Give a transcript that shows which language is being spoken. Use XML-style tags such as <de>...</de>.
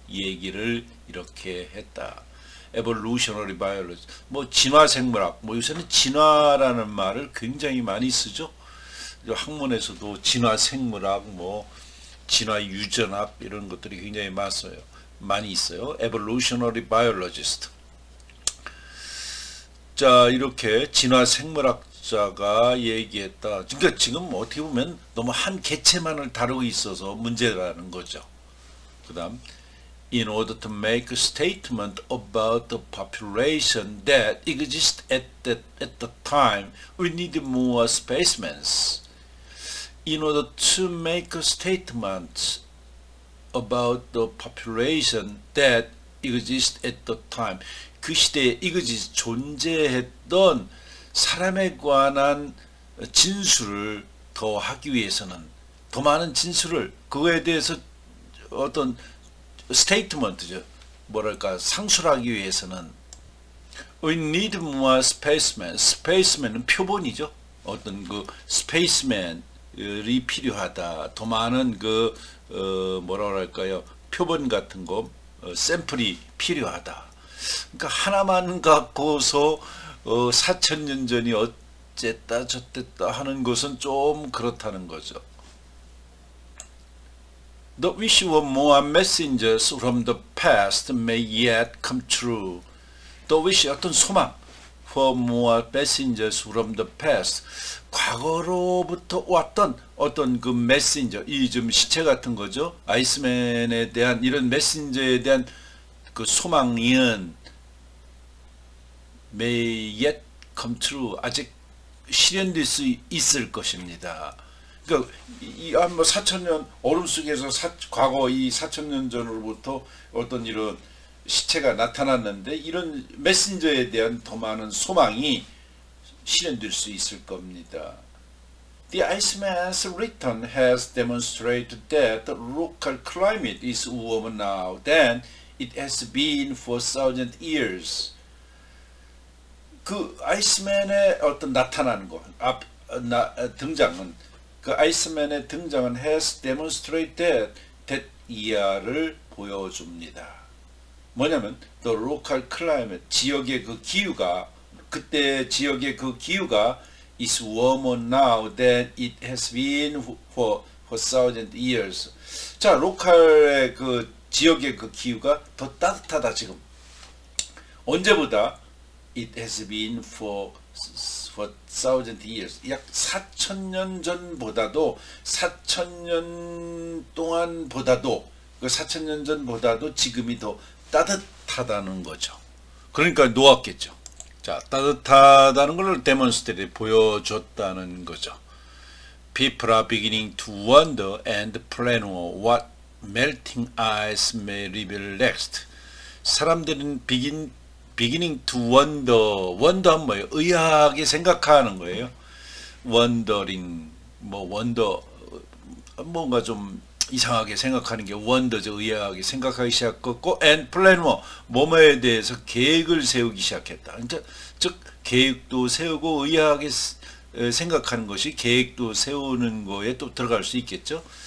<ko>얘기를 이렇게 했다. evolutionary biology, 뭐 진화생물학, 뭐 요새는 진화라는 말을 굉장히 많이 쓰죠. 학문에서도 진화생물학, 뭐 진화유전학 이런 것들이 굉장히 많이 있어요.</ko> <en>evolutionary biologist.</en> <ko>자, 이렇게 진화생물학자가 얘기했다. 그러니까 지금 어떻게 보면 너무 한 개체만을 다루고 있어서 문제라는 거죠. 그 다음,</ko> <en>in order to make a statement about the population that exists at the time, we need more specimens. In order to make a statement about the population that exists at the time,</en> <ko>그 시대에 exist, 존재했던 사람에 관한 진술을 더 하기 위해서는, 더 많은 진술을, 그거에 대해서 어떤 스테이트먼트죠, 뭐랄까 상술하기 위해서는</ko> <en>we need more specimen.</en> <ko>specimen은 표본이죠. 어떤 그 스페이스맨이 필요하다. 더 많은 그 뭐랄까요, 표본 같은 거, 샘플이 필요하다. 그러니까 하나만 갖고서 4,000년 전이 어쨌다 저쨌다 하는 것은 좀 그렇다는 거죠.</ko> <en>The wish for more messengers from the past may yet come true. The wish,</en> <ko>어떤 소망,</ko> <en>for more messengers from the past,</en> <ko>과거로부터 왔던 어떤 그 메신저, 이 좀 시체 같은 거죠. 아이스맨에 대한 이런 메신저에 대한 그 소망은</ko> <en>may yet come true,</en> <ko>아직 실현될 수 있을 것입니다. 그러니까 뭐 4,000년 얼음 속에서 과거 이 4,000년 전으로부터 어떤 이런 시체가 나타났는데 이런 메신저에 대한 더 많은 소망이 실현될 수 있을 겁니다.</ko> <en>The Iceman's return has demonstrated that the local climate is warmer now than it has been for 1,000 years.</en> <ko>그 아이스맨의 어떤 나타나는 거, 등장은, 그 아이스맨의 등장은</ko> <en>has demonstrated that</en> <ko>이하를 보여줍니다. 뭐냐면</ko> <en>the local climate,</en> <ko>지역의 그 기후가, 그때 지역의 그 기후가</ko> <en>is warmer now than it has been for 1,000 years.</en> <ko>자, 로컬의 그 지역의 그 기후가 더 따뜻하다. 지금 언제보다</ko> <en>it has been for 1,000 years,</en> <ko>약 4,000년 전보다도, 4,000년 동안보다도, 그 4,000년 전보다도 지금이 더 따뜻하다는 거죠. 그러니까 놓았겠죠. 자, 따뜻하다는 걸 데몬스트레이트, 보여줬다는 거죠.</ko> <en>People are beginning to wonder and plan what melting ice may reveal next.</en> <ko>사람들은</ko> <en>beginning to wonder, wonder는</en> <ko>뭐예요? 의아하게 생각하는 거예요. wondering, 뭐 wonder, 뭔가 좀 이상하게 생각하는 게 wonder죠. 의아하게 생각하기 시작했고,</ko> <en>and plan</en> <ko>뭐뭐에 대해서 계획을 세우기 시작했다. 즉 계획도 세우고 의아하게 생각하는 것이 계획도 세우는 거에 또 들어갈 수 있겠죠.</ko>